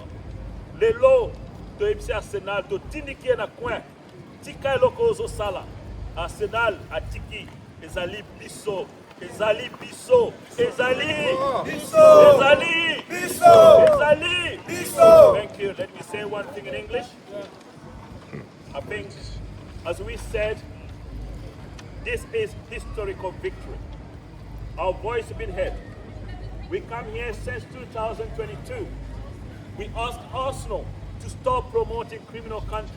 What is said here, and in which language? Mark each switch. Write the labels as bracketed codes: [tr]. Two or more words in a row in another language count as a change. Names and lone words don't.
[ln] Lelo toyebisi Arsenal totindiki na coin. Tika eloko ozo sala. Arsenal atiki ezali biso. Ezali biso. Ezali biso. Ezali biso. Ezali biso. [en] Thank you. Let me say one thing in English. I think, as we said, this is historical victory. Our voice has been heard. We come here since 2022. We asked Arsenal to stop promoting criminal country.